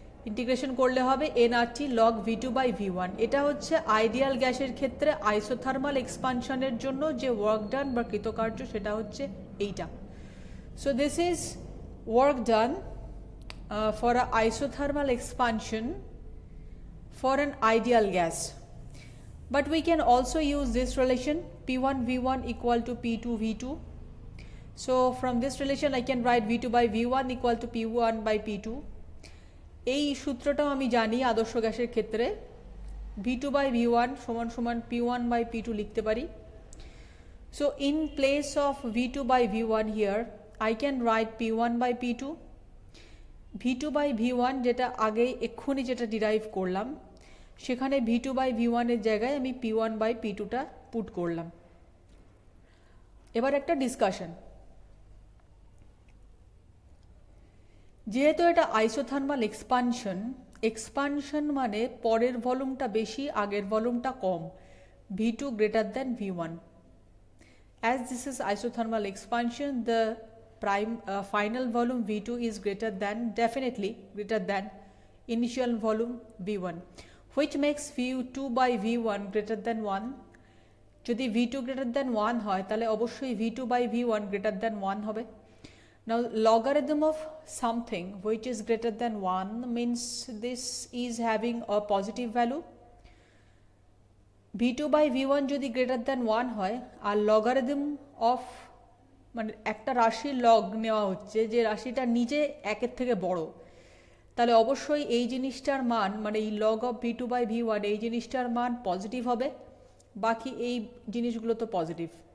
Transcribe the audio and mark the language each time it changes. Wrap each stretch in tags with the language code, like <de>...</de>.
<bn>Integration করলে হবে nRT log V2 by V1। এটা হচ্ছে আইডিয়াল গ্যাসের ক্ষেত্রে আইসোথার্মাল এক্সপানশনের জন্য যে ওয়ার্ক ডান বা কৃতকার্য, সেটা হচ্ছে এইটা।</bn> <en>So this is work done for a isothermal expansion for an ideal gas. But we can also use this relation P1 V1 equal to P2 V2. So from this relation I can write V2 by V1 equal to P1 by P2.</en> <bn>এই সূত্রটাও আমি জানি আদর্শ গ্যাসের ক্ষেত্রে</bn> <en>V2 by V1</en> <bn>সমান সমান</bn> <en>P1 by P2</en> <bn>লিখতে পারি।</bn> <en>So in place of V2 by V1 here I can write P1 by P2. V2 by V1</en> <bn>যেটা আগে এক্ষুনি যেটা ডিরাইভ করলাম, সেখানে V2 by V1 এর জায়গায় আমি P1 by P2টা পুট করলাম। এবার একটা ডিসকাশন, যেহেতু এটা আইসোথার্মাল এক্সপানশন মানে পরের ভলিউমটা বেশি, আগের ভলিউমটা কম,</bn> <en>V2 greater than V1. As this is isothermal expansion, the final volume V2 is definitely greater than initial volume V1, which makes V2 by V1 greater than 1.</en> <bn>যদি</bn> <en>V2 greater than 1</en> <bn>হয় তাহলে অবশ্যই V2 by V1 greater than 1 হবে।</bn> <en>Now logarithm of something which is greater than 1 means this is having a positive value.</en> <bn>V2 by V1 যদি</bn> <en>greater than 1</en> <bn>হয় আর</bn> <en>logarithm of</en> <bn>মানে একটা রাশির লগ নেওয়া হচ্ছে, যে রাশিটা নিজে একের থেকে বড়, তাহলে অবশ্যই এই জিনিসটার মান মানে এই log of V2 by V1 এই জিনিসটার মান পজিটিভ হবে, বাকি এই জিনিসগুলো তো পজিটিভ।</bn>